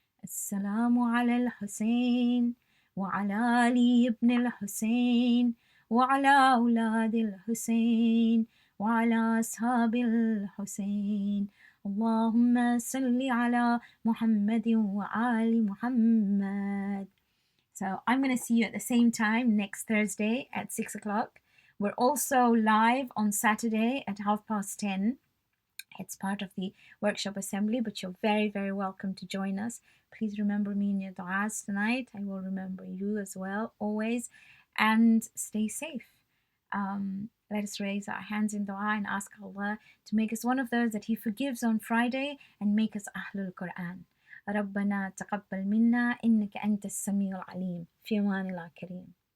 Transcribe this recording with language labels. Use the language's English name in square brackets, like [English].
[Arabic] السلام على الحسين وعلى علي بن الحسين وعلى أولاد الحسين وعلى أصحاب الحسين اللهم صل على محمد وآل محمد. [English] So I'm going to see you at the same time next Thursday at 6 o'clock. We're also live on Saturday at 10:30. It's part of the workshop assembly, but you're very, very welcome to join us. Please remember me in your du'as tonight. I will remember you as well, always. And stay safe. Let us raise our hands in dua and ask Allah to make us one of those that He forgives on Friday and make us Ahlul Qur'an. [Arabic] ربنا تقبل منا إنك أنت السميع العليم في أمان الله كريم.